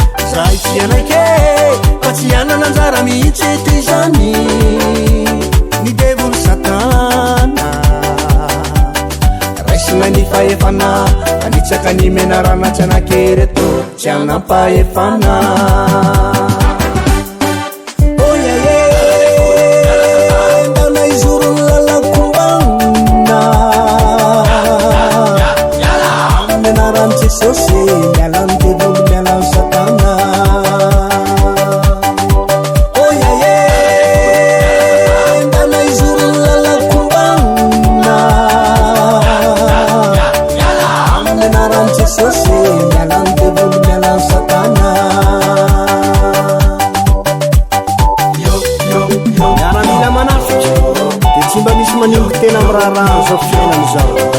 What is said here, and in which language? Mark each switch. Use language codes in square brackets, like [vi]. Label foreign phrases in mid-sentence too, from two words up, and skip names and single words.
[mg] Zahay tsy anaiky e, fa tsy anana anjara mihitsy eto izany. Ny devoly Satana, raisina ny fahefana, anitsaka ny menarana tsy anaky reto, tsy anampahefana. [en] Oh, yeah, yeah. [mg] Ndana izoro ny lalako mbanina. Amin'ny anaran'i Jesosy, miala ny devoly, miala ny Satana. [en] Oh, yeah, yeah. [mg] Ndana izoro ny lalako mbanina. Amin'ny anaran'i Jesosy, miala ny devoly, miala ny Satana. Miaramila manafitra, dia tsy mba misy manimbo tena amin'ny raharahana izao fiainana izao.